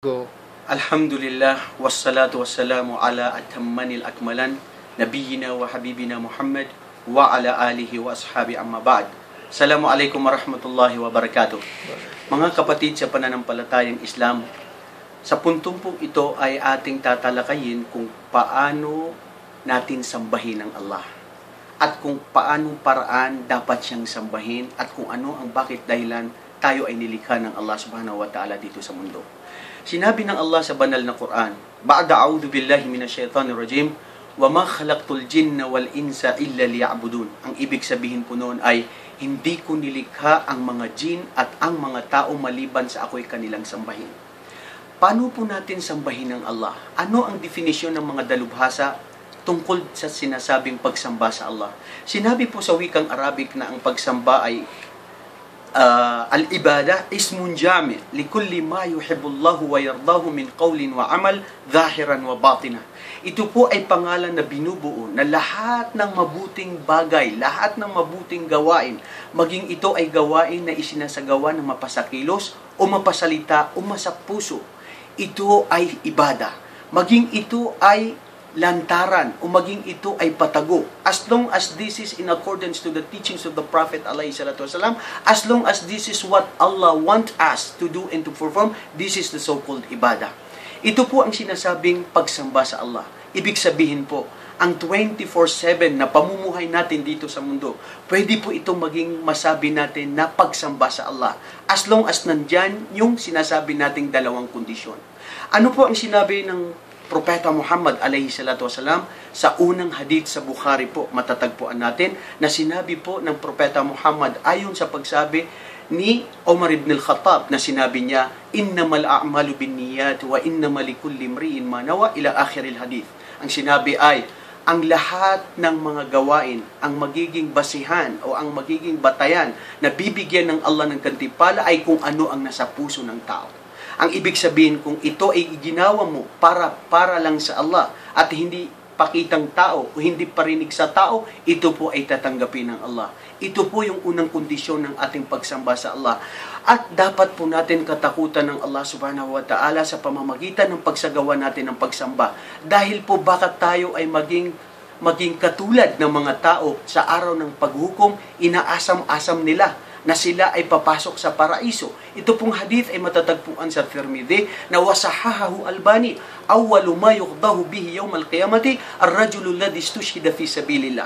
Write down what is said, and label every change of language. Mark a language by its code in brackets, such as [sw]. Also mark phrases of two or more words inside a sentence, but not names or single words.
[en] Go. [ar] الحمد لله، والصلاة والسلام على الأتمين الأكملين، نبينا وحبيبنا محمد وعلى آله وأصحابه أما بعد. السلام عليكم ورحمة الله وبركاته. [tl] Mga kapatid sa pananampalatayang Islam, sa puntong po ito ay ating tatalakayin kung paano natin sambahin ang Allah. At kung paanong paraan dapat siyang sambahin at kung ano ang bakit dahilan tayo ay nilikha ng Allah [ar] سبحانه وتعالى [tl] dito sa mundo. Sinabi ng Allah sa banal na Quran, [ar] بعد أعوذ بالله من الشيطان الرجيم, وما خلقت الجن والإنس إلا ليعبدون. [tl] Ang ibig sabihin po noon ay, hindi ko nilikha ang mga jin at ang mga tao maliban sa ako'y kanilang sambahin. Paano po natin sambahin ang Allah? Ano ang definisyon ng mga dalubhasa tungkol sa sinasabing pagsamba sa Allah? Sinabi po sa wikang Arabic na ang pagsamba ay [ar] العبادة اسم جامع لكل ما يحبه الله ويرضاه من قول وعمل ظاهرا وباطنا. [tl] Ito po ay pangalan na binubuo na lahat ng mabuting bagay, lahat ng mabuting gawain, maging ito ay gawain na isinasagawa ng mapasakilos o mapasalita o masapuso, ito ay ibada. Maging ito ay lantaran o maging ito ay patago, [en] as long as this is in accordance to the teachings of the Prophet ﷺ, as long as this is what Allah wants us to do and to perform, this is the so-called ibadah. [tl] Ito po ang sinasabing pagsamba sa Allah. Ibig sabihin po, ang 24/7 na pamumuhay natin dito sa mundo, pwede po itong maging masabi natin na pagsamba sa Allah, [en] as long as [tl] nandyan yung sinasabi nating dalawang kondisyon. Ano po ang sinabi ng Propeta Muhammad [ar] عليه الصلاة والسلام [tl] sa unang hadith sa Bukhari po, matatagpuan natin na sinabi po ng Propeta Muhammad ayon sa pagsabi ni Umar ibn al-Khattab na sinabi niya, [ar] إنما الأعمال بالنيات وإنما لكل امرئ ما نوى، إلى آخر الحديث. [tl] Ang sinabi ay, ang lahat ng mga gawain, ang magiging basihan o ang magiging batayan na bibigyan ng Allah ng kantipala ay kung ano ang nasa puso ng tao. Ang ibig sabihin, kung ito ay ginawa mo para lang sa Allah at hindi pakitang tao o hindi parinig sa tao, ito po ay tatanggapin ng Allah. Ito po yung unang kondisyon ng ating pagsamba sa Allah. At dapat po natin katakutan ng Allah [ar] سبحانه وتعالى [tl] sa pamamagitan ng pagsagawa natin ng pagsamba. Dahil po baka tayo ay maging katulad ng mga tao sa araw ng paghukom, inaasam-asam nila na sila ay papasok sa paraiso. Ito pong hadith ay matatagpuan sa Tirmidhi na [ar] وصححه الألباني، أول ما يقضى به يوم القيامة الرجل الذي استشهد في سبيل الله.